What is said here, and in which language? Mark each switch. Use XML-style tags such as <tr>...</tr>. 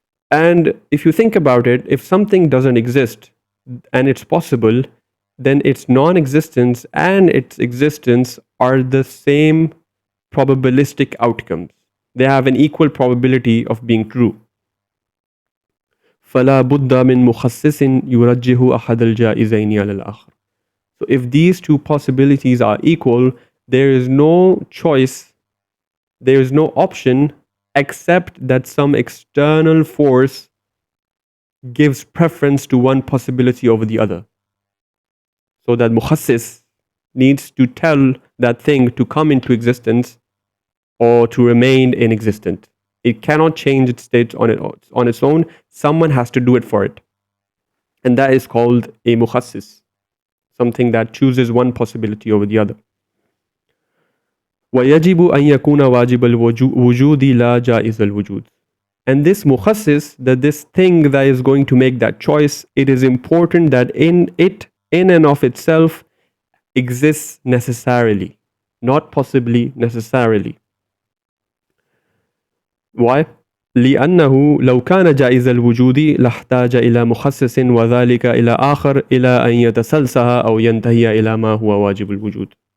<en>And if you think about it, if something doesn't exist and it's possible, then its non-existence and its existence are the same probabilistic outcomes. They have an equal probability of being true.</en> <ar>فَلَا بُدَّ مِن مُخَصِّصٍ يُرَجِّهُ أَحَدَ الْجَائِزَيْنِ عَلَى الْآخَرِ.</ar> <en>So if these two possibilities are equal, there is no choice, there is no option except that some external force gives preference to one possibility over the other. So that mukhassis needs to tell that thing to come into existence or to remain inexistent. It cannot change its state on its own. Someone has to do it for it. And that is called a mukhassis, something that chooses one possibility over the other.</en> <ar>وَيَجِبُ أَن يَكُونَ وَاجِبَ الْوُجُودِ لَا جَائِزَ الْوُجُودِ.</ar> <en>And this mukhassis, that this thing that is going to make that choice, it is important that in and of itself, exists necessarily, not possibly, necessarily. Why?</en> <ar>لأنه لو كان جائز الوجود لاحتاج إلى مخصص وذلك إلى آخر إلى أن يتسلسل أو ينتهي إلى ما هو واجب الوجود.</ar>